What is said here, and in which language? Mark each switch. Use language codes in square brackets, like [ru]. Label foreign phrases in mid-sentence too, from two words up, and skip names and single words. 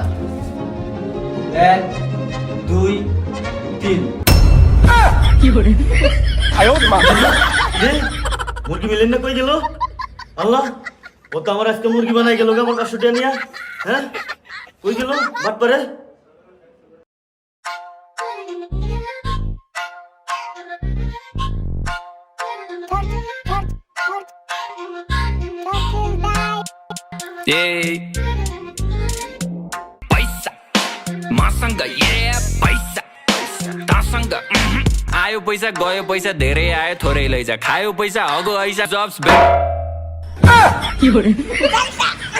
[bn] 1 2 3। মুরগি মিলেন না কই গেল? আল্লাহ, ও তো আমার আজকে মুরগি বানাই গেল আমার 500 টাকা নিয়া। হ্যাঁ কই গেল বাট পারে? [ne] पैसा मसँग पैसा तसँग आयो पैसा गयो पैसा, धेरै आयो थोरै लैजा, खायो पैसा हगो ऐसा, जब्स